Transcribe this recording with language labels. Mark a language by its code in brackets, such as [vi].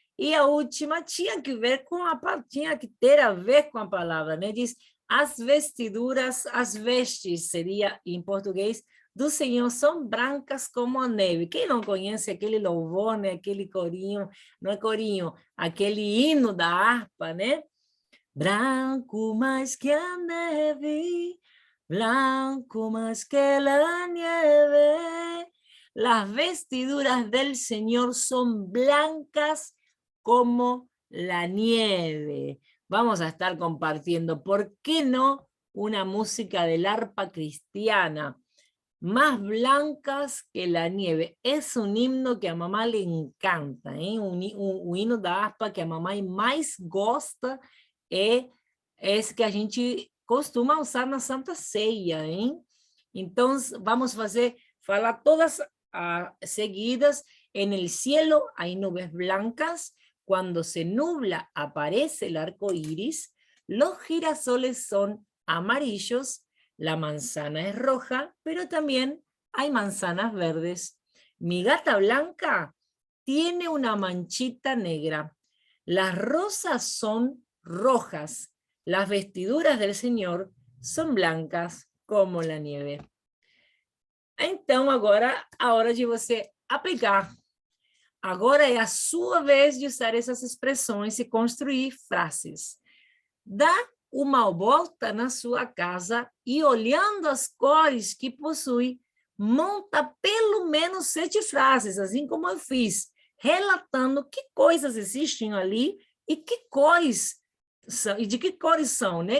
[pt] E a última tinha que ter a ver com a palavra, né? Diz, as vestiduras, as vestes, seria em português, do Senhor são brancas como a neve. Quem não conhece aquele louvor, né? Aquele corinho, não é corinho, aquele hino da harpa, né? Branco mais que a neve, [es] blanco más que la nieve, las vestiduras del Señor son blancas como la nieve. vamos a estar compartiendo. ¿Por qué no una música del arpa cristiana? Más blancas que la nieve. Es un himno que a mamá le encanta, hein? [pt] O hino da harpa que a mamãe mais gosta é esse que a gente costuma usar na Santa Ceia, hein? Então, vamos falar todas seguidas. [es] En el cielo hay nubes blancas, cuando se nubla aparece el arco iris, los girasoles son amarillos, la manzana es roja, pero también hay manzanas verdes. Mi gata blanca tiene una manchita negra. Las rosas son rojas. Las vestiduras del Señor son blancas como la nieve. [pt] Então, agora, a hora de você aplicar. Agora é a sua vez de usar essas expressões e construir frases. Dá uma volta na sua casa e, olhando as cores que possui, monta pelo menos 7 frases, assim como eu fiz, relatando que coisas existem ali e que cores são, e de que cores são, né?